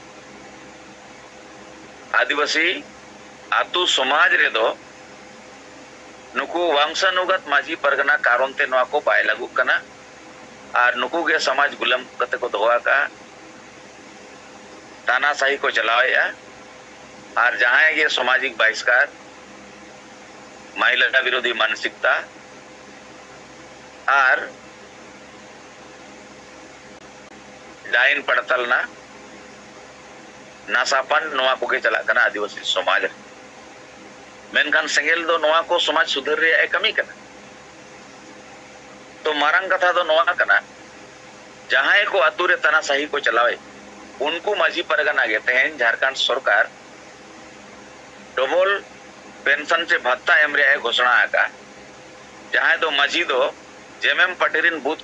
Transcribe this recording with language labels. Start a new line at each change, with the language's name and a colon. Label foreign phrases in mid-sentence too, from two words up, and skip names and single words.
Santali: आदिवासी आतु समाज रे दो नुकु वंशानुगत माझी परगना कारण ते नोआ को बाय लागू कना और नुकु के समाज गुलाम कते को दोआ का तानाशाही को चलाया और जहां ये सामाजिक बहिष्कार महिला विरोधी मानसिकता और डाइन पड़तल ना नासापन नोआ को के चला कना आदिवासी समाज मेनखान सेंगेल दो नोआ को समाज सुधर रे कमी कना तो मारंग कथा दो नोआ कना जहां को अतुरे तानाशाही को चलावे उनको माझी परगना गे तेहन झारखंड सरकार
English: double pension
Santali: से भत्ता एम रे घोषणा आका जहां दो माझी दो जेएमएम पार्टी बूथ